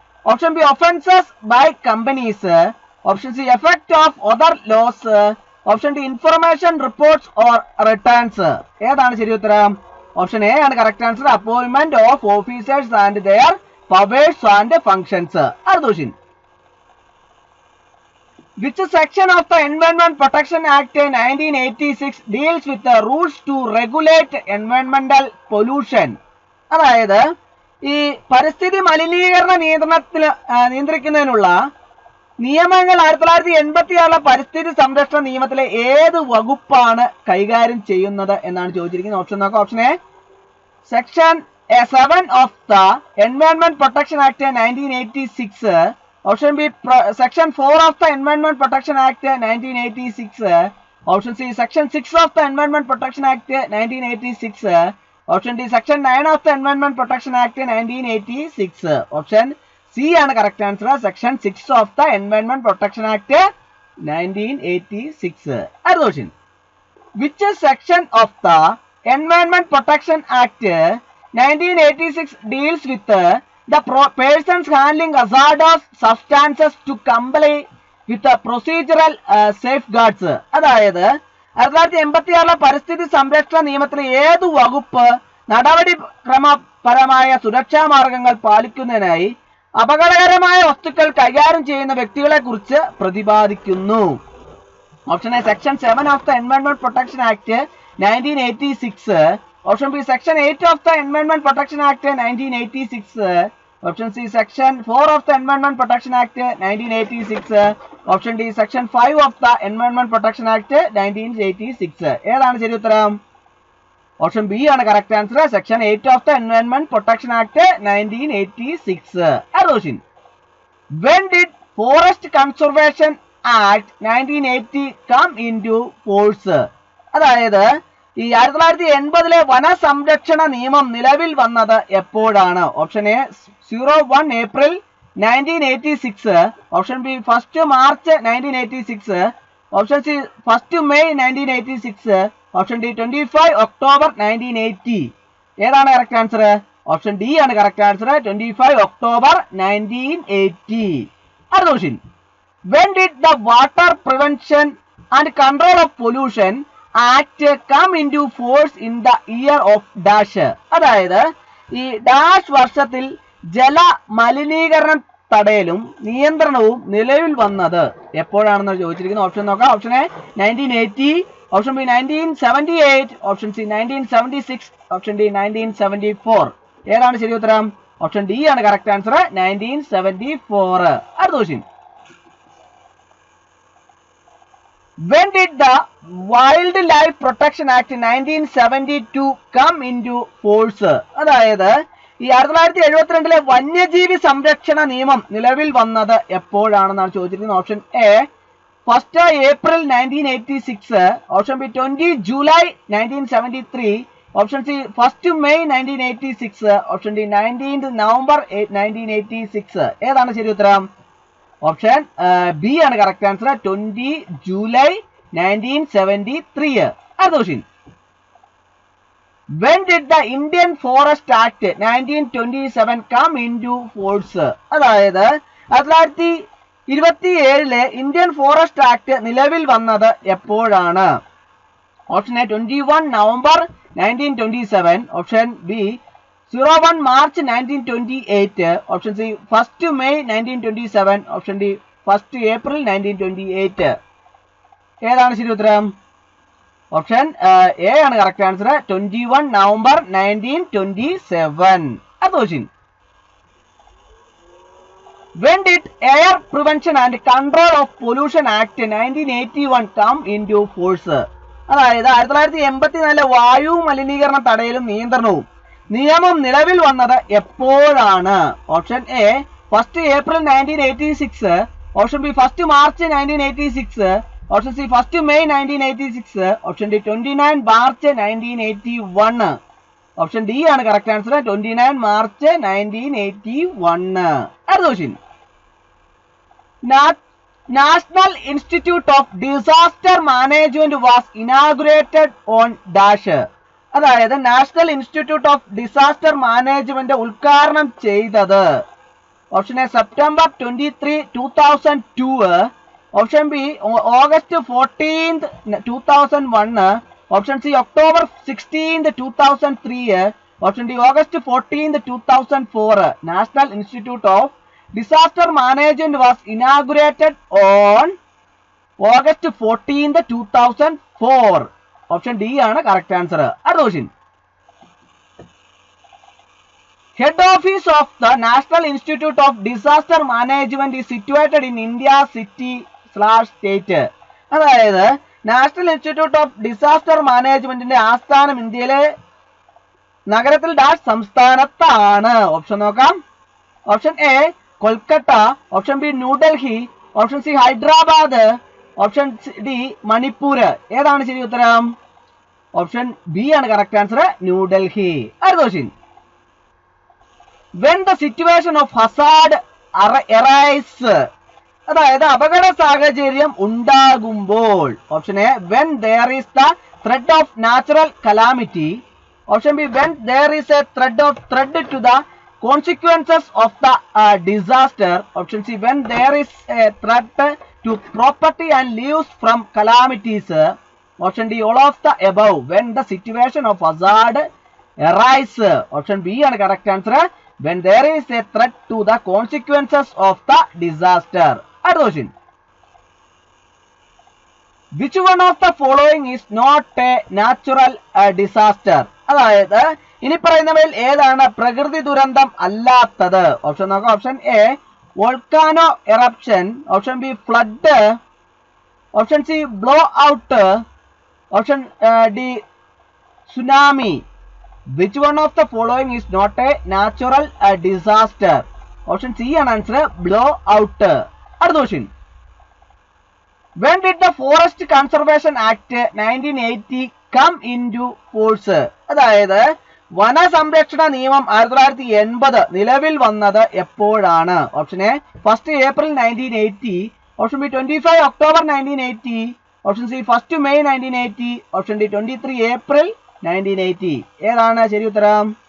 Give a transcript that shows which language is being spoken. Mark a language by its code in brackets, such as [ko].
[en] Option B offences by companies. Option C effect of other laws. Option D information reports or returns. [ml] ഏതാണ് ശരി ഉത്തരം? [en] Option A ആണ് correct answer. Appointment of officers and their powers and functions. [ml] അടുത്ത question. [en] Which section of the Environment Protection Act 1986 deals with the rules to regulate environmental pollution? [ml] അതായത് ഈ പരിസ്ഥിതി മലിനീകരണ നിയന്ത്രിക്കുന്നതിനുള്ള നിയമങ്ങൾ 1986 പരിസ്ഥിതി സംരക്ഷണ നിയമത്തിലെ ഏത് വകുപ്പാണ് കൈകാര്യം ചെയ്യുന്നത് എന്നാണ് ചോദിച്ചിരിക്കുന്നത്. ഓപ്ഷൻ നോക്കാം. [en] Option A section 7 of the environment protection act 1986. Option B section 4 of the environment protection act 1986. Option C section 6 of the environment protection act 1986. Option D section 9 of the environment protection act 1986. Option C ആണ് correct answer. Section 6 of the environment protection act 1986. [ml] അടുത്ത question. [en] Which section of the Environment Protection Act 1986 deals with the persons handling hazardous substances to comply with the procedural safeguards? [ml] അതായത് 1986 പരിസ്ഥിതി സംരക്ഷണ നിയമത്തിലെ ഏത് വകുപ്പ് നടപടിക്രമപരമായ സുരക്ഷാ മാർഗങ്ങൾ പാലിക്കുന്നതിനായി അപകടകരമായ വസ്തുക്കൾ കൈകാര്യം ചെയ്യുന്ന വ്യക്തികളെ കുറിച്ച് പ്രതിപാദിക്കുന്നു? [en] Option A section 7 of the environment protection act 1986. Option B section 8 of the environment protection act 1986. Option C section 4 of the environment protection act 1986. Option D section 5 of the environment protection act 1986. [ml] ഏതാണ് ശരി ഉത്തരം? [en] Option B ആണ് correct answer. Section 8 of the environment protection act 1986. [ml] അടുത്ത question. [en] When did Forest Conservation Act 1980 come into force? [ml] അതായത് ഈ 1980 വനസംരക്ഷണ നിയമം നിലവിൽ വന്നത് എപ്പോഴാണ്? [en] Option A 01 April 1986. Option B 1 March 1986. Option C 1 May 1986. Option D 25 October 1980. ഏതാണ് correct answer? Option D ആണ് correct answer. 25 October 1980. [ml] അടുത്ത question. [en] When did the Water Prevention and Control of Pollution Act come into force in the year of dash? [ml] അതായത് ഈ dash വർഷത്തിൽ ജല മലിനീകരണം തടയലും നിയന്ത്രണവും നിലവിൽ വന്നത് എപ്പോഴാണെന്ന് ചോദിച്ചിരിക്കുന്നത്. [en] Option നോക്കാം. Option A 1980. Option B 1978. Option C 1976. Option D 1974. [ml] ഏതാണ് ശരി ഉത്തരം? [en] Option D ആണ് correct answer. 1974. [ml] അടുത്ത question. [en] When did the Wildlife Protection Act 1972 come into force? [ml] അതായത് ഈ 1972 വന്യജീവി സംരക്ഷണ നിയമം നിലവിൽ വന്നത് എപ്പോഴാണെന്നാണ് ചോദിച്ചിരിക്കുന്നത്. [en] Option A 1 April 1986. Option B 20 July 1973. Option C 1 May 1986. Option D 19 November 1986. [ml] ഏതാണ് ശരി ഉത്തരം? [en] Option B ആണ് correct answer. 20 July 1973. [ml] അടുത്ത question. [en] When did the Indian Forest Act 1927 come into force? [ml] അതായത് 1927 ഇന്ത്യൻ ഫോറസ്റ്റ് ആക്ട് നിലവിൽ വന്നത് എപ്പോഴാണ്? [en] Option A 21 November 1927. Option B 01 March 1928. Option C 1 May 1927. Option D 1 April 1928. [ml] ഏതാണ് ശരി ഉത്തരം? [en] Option A ആണ് correct answer. 21 November 1927. [ml] അടുത്ത question. [en] When did Air Prevention and Control of Pollution Act 1981 come into force? [ml] അതായത് 1984 വായു മലിനീകരണ തടയലും നിയന്ത്രണവും നിയമം നിലവിൽ വന്നത് എപ്പോഴാണ്? [en] Option A 1 April 1986, option B 1 March 1986, option C 1 May 1986, option D 29 March 1981. Option D ആണ് correct answer, 29 March 1981. [ml] അടുത്ത question. [en] National Institute of Disaster Management was inaugurated on dash. [ml] അതായത് [en] national institute of disaster management [ml] ഉദ്ഘാടനം ചെയ്തത് [en] Option A September 23, 2002, option B August 14, 2001, option C October 16, 2003, option D August 14, 2004. National institute of Disaster Management was inaugurated on August 14, 2004. Option D ആണ് correct answer. [ml] അടുത്ത question. [en] Head office of the national institute of disaster management is situated in India city state. [ml] അതായത് national institute of disaster മാനേജ്മെന്റിന്റെ ആസ്ഥാനം ഇന്ത്യയിലെ നഗരത്തിൽ dash സംസ്ഥാനത്താണ്. Option നോക്കാം. [en] Option A Kolkata, option B New Delhi, option C Hyderabad, option D Manipur. [ml] ഏതാണ് ശരി ഉത്തരം? [en] Option B ആണ് correct answer, New Delhi. [ml] അടുത്ത question. [en] When the situation of hazard arise, [ml] അതായത് അപകട സാഹചര്യം ഉണ്ടാകുമ്പോൾ. [en] Option A when there is the threat of natural calamity, option B when there is a threat to the consequences of the disaster, option C when there is a threat to property and lives from calamities, option D all of the above when the situation of hazard arise, option B ആണ് correct answer, when there is a threat to the consequences of the disaster. [ml] അടുത്ത question. [en] Which one of the following is not a natural disaster? [ml] അതായത് ഇനി പറയുന്നവയിൽ ഏതാണ് പ്രകൃതി ദുരന്തം അല്ലാത്തത്? Option നോക്കാം. [en] Option A volcano eruption, option B flood, option C blow out, option D tsunami. Which one of the following is not a natural disaster? Option C ആണ് answer, blow out. [ml] അടുത്ത question. [en] When did the Forest Conservation Act 1980 come into force? [ml] അതായത് വന സംരക്ഷണ നിയമം 1980 നിലവിൽ വന്നത് എപ്പോഴാണ്? [en] Option A 1 April 1980, option B 25 October 1980, option C 1 May 1980, option D 23 April 1980. [ml] ഏതാണ് ശരി ഉത്തരം?